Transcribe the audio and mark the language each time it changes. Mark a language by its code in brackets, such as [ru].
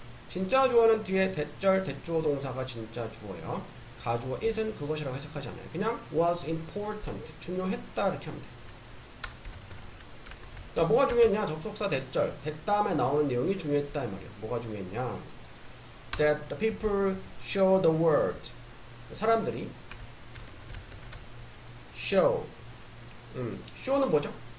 [ko] 진짜 주어는 뒤에 대절, 대주어 동사가 진짜 주어예요. 가주어 it은 그것이라고 해석하지 않아요. 그냥 was important, 중요했다 이렇게 하면 돼요. 자, 뭐가 중요했냐? 접속사 대절, 대다음에 나오는 내용이 중요했다 이 말이에요. 뭐가 중요했냐? [en] That the people show the world. [ko] 사람들이 show는 뭐죠?